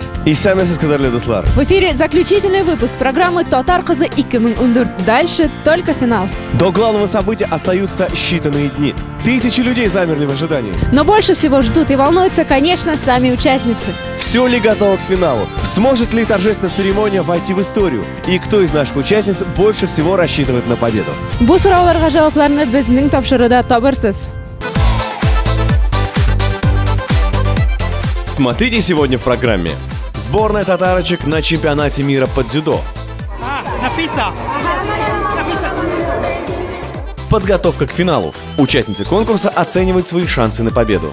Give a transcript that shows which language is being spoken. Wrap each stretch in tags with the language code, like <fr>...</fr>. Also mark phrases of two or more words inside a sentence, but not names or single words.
<tt>Исәнмесез, кадерле дуслар.</tt> <ru>В эфире заключительный выпуск программы «Татар кызы 2014». Дальше только финал. До главного события остаются считанные дни. Тысячи людей замерли в ожидании. Но больше всего ждут и волнуются, конечно, сами участницы. Все ли готово к финалу? Сможет ли торжественная церемония войти в историю? И кто из наших участниц больше всего рассчитывает на победу?</ru> <tt>Бу сурауларга жавапларны безнең тапшыруда табырсыз.</tt> <ru>Смотрите сегодня в программе: сборная татарочек на чемпионате мира по дзюдо, подготовка к финалу. Участницы конкурса оценивают свои шансы на победу.</ru>